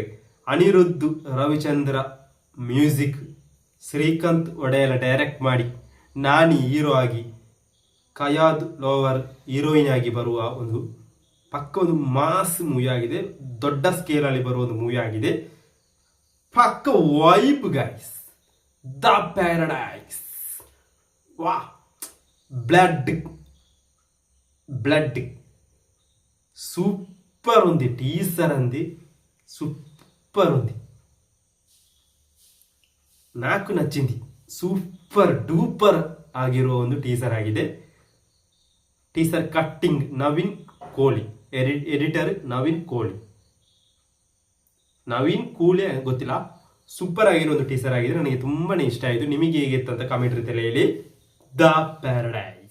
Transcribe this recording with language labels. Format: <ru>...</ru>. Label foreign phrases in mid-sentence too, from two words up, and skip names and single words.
<kn>ಅನಿರುದ್ಧ್ ರವಿಚಂದ್ರ ಮ್ಯೂಸಿಕ್, ಶ್ರೀಕಾಂತ್ ಒಡೆಯಲ ಡೈರೆಕ್ಟ್ ಮಾಡಿ, ನಾನಿ ಹೀರೋ ಆಗಿ, ಕಯಾದ್ ಲೋವರ್ ಹೀರೋಯಿನ್ ಆಗಿ ಬರುವ ಒಂದು ಪಕ್ಕ ಒಂದು</kn> <en>mass movie</en> <kn>ಆಗಿದೆ. ದೊಡ್ಡ ಸ್ಕೇಲ್ ಅಲ್ಲಿ ಬರುವ ಒಂದು ಮೂವಿ ಆಗಿದೆ. ಪಕ್ಕ</kn> <en>vibe guys.</en> <te>ದ ಪ್ಯಾರಡೈಸ್ ವಾ, ಬ್ಲಡ್ సూపర్ ఉంది. టీసర్ అంది సూపర్ ఉంది. నాకు నచ్చింది.</te> <en>super duper</en> <kn>ಆಗಿರುವ ಒಂದು ಟೀಸರ್ ಆಗಿದೆ. ಟೀಸರ್ ಕಟ್ಟಿಂಗ್ ನವೀನ್ ಕೋಳಿ, ಎಡಿಟರ್ ನವೀನ್ ಕೋಳಿ ಗೊತ್ತಿಲ್ಲ. ಸೂಪರ್ ಆಗಿರೋ ಒಂದು ಟೀಸರ್ ಆಗಿದೆ. ನನಗೆ ತುಂಬಾನೇ ಇಷ್ಟ ಆಯಿತು. ನಿಮಗೆ ಹೇಗಿತ್ತು ಅಂತ ಕಾಮೆಂಟ್ ರೀತಿಯಲ್ಲಿ ಹೇಳಿ. ದ ಪ್ಯಾರಡೈಸ್.</kn>